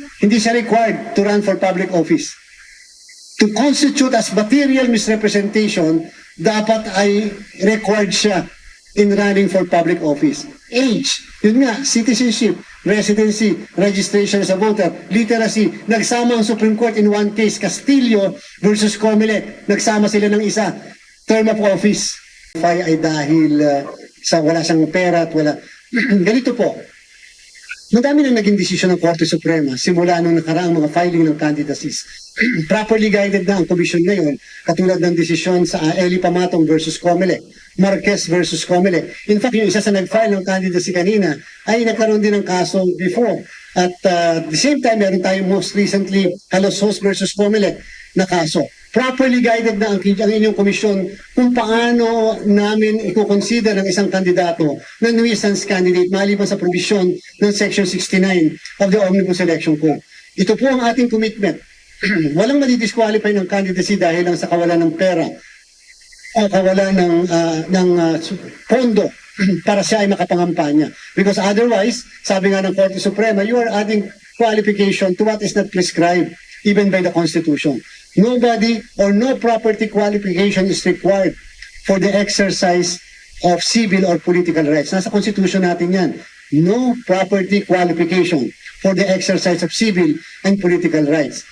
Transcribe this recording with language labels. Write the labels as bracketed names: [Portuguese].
[Filipino] Hindi siya [English] required to run for public office. To constitute as material misrepresentation, [Filipino] dapat ay [English] required siya in running for public office. Age, yun nga, citizenship, residency, registration as a voter, literacy, nagsama ang Supreme Court in one case, Castillo versus Comelec, [Filipino] nagsama sila ng isa, [English] term of office. [Filipino] Ay dahil sa wala siyang pera at wala. Ganito po, madami na naging desisyon ng Korte Suprema simula nung nakaraang mga filing ng candidacies. Properly guided na ang komisyon ngayon, katulad ng desisyon sa Eli Pamatong versus Comelec, Marquez versus Comelec. [English] In fact, [Filipino] yung isa sa nag-file ng candidacy kanina ay nagkaroon din ng kaso before. [English] At the same time, [Filipino] meron tayong [English] most recently Calosos versus Comelec na kaso. [Filipino] Properly guided na ang inyong komisyon kung paano namin i-consider ng isang kandidato na nuisance candidate maliban sa provision ng Section 69 of the Omnibus Election Code. Ito po ang ating commitment. Walang madidisqualify ng candidacy dahil lang sa kawalan ng pera o kawalan ng pondo para siya ay makapangampanya. [English] Because otherwise, [Filipino] sabi nga ng Korte Suprema, [English] you are adding qualification to what is not prescribed even by the Constitution. Nobody or no property qualification is required for the exercise of civil or political rights. [Filipino] Nasa Constitution natin yan. [English] No property qualification for the exercise of civil and political rights.